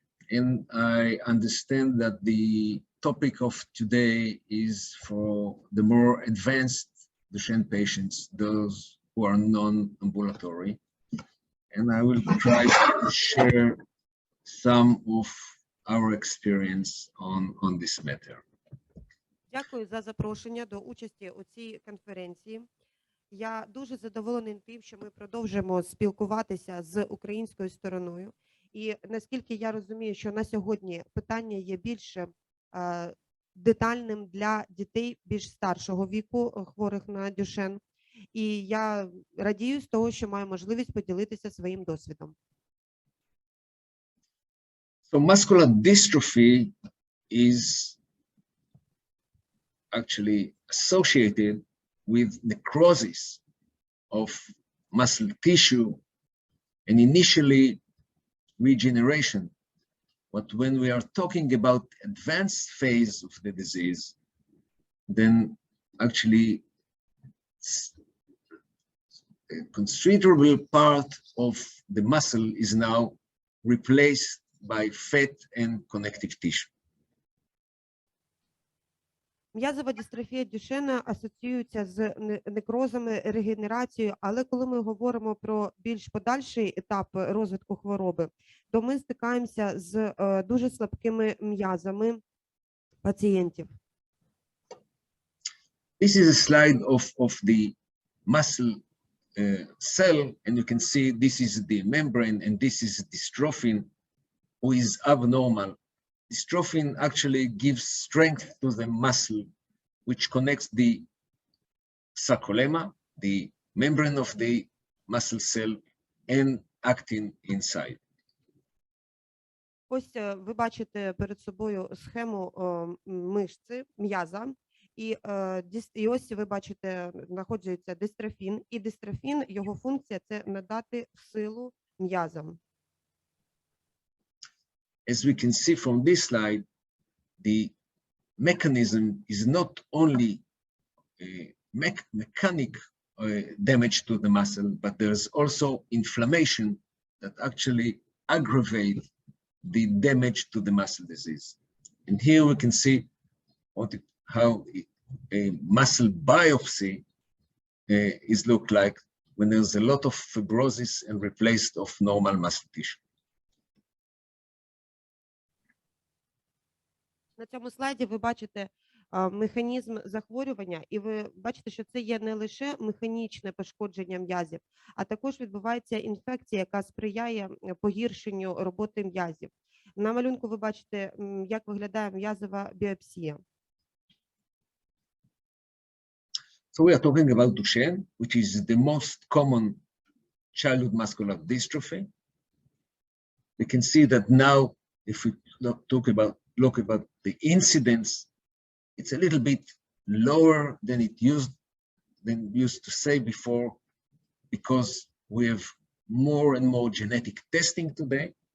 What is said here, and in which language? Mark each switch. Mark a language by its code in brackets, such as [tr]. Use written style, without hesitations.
[en] And I understand that the topic of today is for the more advanced Duchenne patients, those who are non-ambulatory. And I will try to share some of our experience on this matter. [uk] Дякую за запрошення до участі у цій конференції. Я дуже задоволений тим, що ми продовжуємо спілкуватися з українською стороною. І наскільки я розумію, що на сьогодні питання є більш детальним для дітей більш старшого віку, хворих на Дюшен. І я радію з того, що маю можливість поділитися своїм досвідом. [en] So muscular dystrophy is actually associated with necrosis of muscle tissue and initially regeneration. But when we are talking about advanced phase of the disease, then actually a considerable part of the muscle is now replaced by fat and connective tissue. [uk] М'язова дистрофія Дюшена асоціюється з некрозами, регенерацією, але коли ми говоримо про більш подальший етап розвитку хвороби, то ми стикаємося з дуже слабкими м'язами пацієнтів. [en] This is a slide of the muscle cell, and you can see this is the membrane and this is dystrophin, who is abnormal. Dystrophin actually gives strength to the muscle, which connects the sarcolemma, the membrane of the muscle cell, and actin inside. [uk] Ось ви бачите перед собою схему мишці, м'яза, і ось ви бачите, знаходиться дистрофін, і дистрофін, його функція – це надати силу м'язам. [en] As we can see from this slide, the mechanism is not only mechanic damage to the muscle, but there's also inflammation that actually aggravate the damage to the muscle disease. And here we can see how a muscle biopsy is look like when there's a lot of fibrosis and replaced of normal muscle tissue. [uk] На цьому слайді ви бачите механізм захворювання, і ви бачите, що це є не лише механічне пошкодження м'язів, а також відбувається інфекція, яка сприяє погіршенню роботи м'язів. На малюнку ви бачите, як виглядає м'язова біопсія. [en] So we are talking about Duchenne, which is the most common childhood muscular dystrophy. We can see that now, if we look about the incidence, it's a little bit lower than used to say before, because we have more and more genetic testing today.